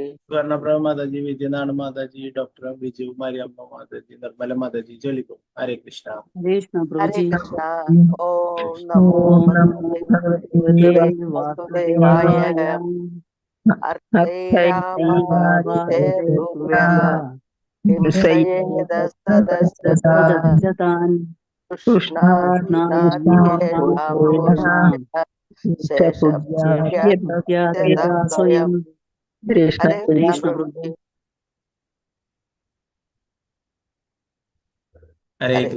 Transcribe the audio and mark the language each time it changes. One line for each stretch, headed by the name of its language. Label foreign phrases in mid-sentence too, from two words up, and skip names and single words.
Malayalam: സ്വർണപ്രഭ മാതാജി, വിദ്യനാണ് മാതാജി, ഡോക്ടർ ബിജു മരിയമ്മ മാതാജി, നിർമ്മല മാതാജി, ജോലിക്കോ.
Sanskrit: ഹരേ കൃഷ്ണ. हरे कृष्णा। ओम ഓം नमो നമോ ഭഗവതേ वासुदेवाय। വാസുദേവായ. अर्धैरापादितेर्भुव्या हिंसये दस्तदस्ततान् कृष्णादिकेषां कोशेन शेषभुज्या स्वयं। കൃഷ്ണ
Hindi: हरे कृष्णा प्रभु जी।
Sanskrit: ഹരേ हरे